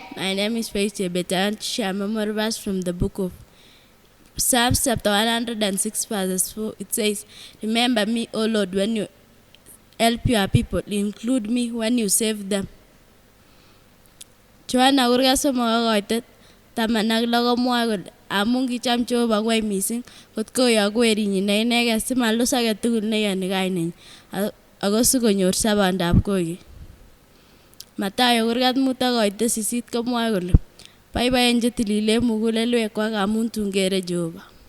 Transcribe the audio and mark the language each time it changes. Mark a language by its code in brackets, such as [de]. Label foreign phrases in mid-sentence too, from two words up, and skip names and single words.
[en] My name is Faith Chebet and share memory verse from the book of Psalms chapter 106 verses 4. It says, remember me, O Lord, when you help your people. Include me when you save them. [kln] Joanna kurga somo koitet taman ak lo komwoe kole amun kicham Jehova kwai missing kot koyoku werinyin ne inegei simalus agetugul neyoni kainenyin ako sikonyor sabandab koikeny. Mathayo kurgat mut ak koitet sisit komwoe kole boiboen chetililen mugulelwekwak amun tun kere Jehova.